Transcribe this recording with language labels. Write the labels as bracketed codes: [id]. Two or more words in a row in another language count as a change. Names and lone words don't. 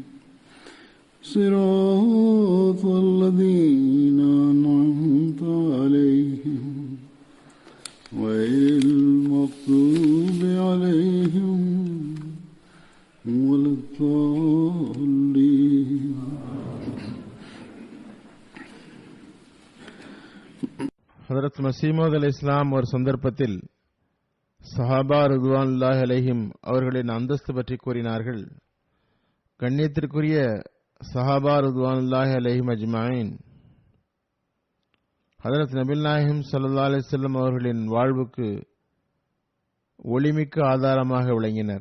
[ar] صراط الذين أنعمت عليهم غير المغضوب عليهم ولا الضالين. [ta] ஹதரத் மஸீமூத் அலைஹிஸ்ஸலாம் ஒரு சந்தர்ப்பத்தில் சஹாபா [ar] رضوان الله عليهم [ta] அவர்களின் அந்தஸ்து பற்றி கூறினார்கள். கண்ணியத்திற்குரிய சஹாபா [ar] رضوان الله عليهم أجمعين [ta] ஹதரத் நபிகள் நாயகம் [ar] صلى الله عليه وسلم [ta] அவர்களின் வாழ்வுக்கு ஒளிமிக்க ஆதாரமாக விளங்கினர்.